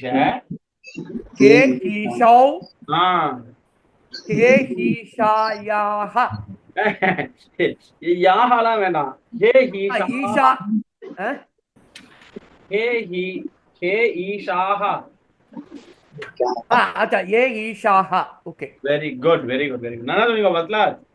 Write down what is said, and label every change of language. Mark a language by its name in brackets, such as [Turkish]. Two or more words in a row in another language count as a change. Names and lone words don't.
[Sanskrit] हे ईशौ हे ईशायाः [Tamil] யாஹலாம் வேண்டாம். [Sanskrit] हे ईशा ஈஷா हे ईशाः. [Hindi] अच्छा ये ईशाह ओके [English] very good very good very good. [Tamil] நல்லா சொன்னீங்க பத்லா.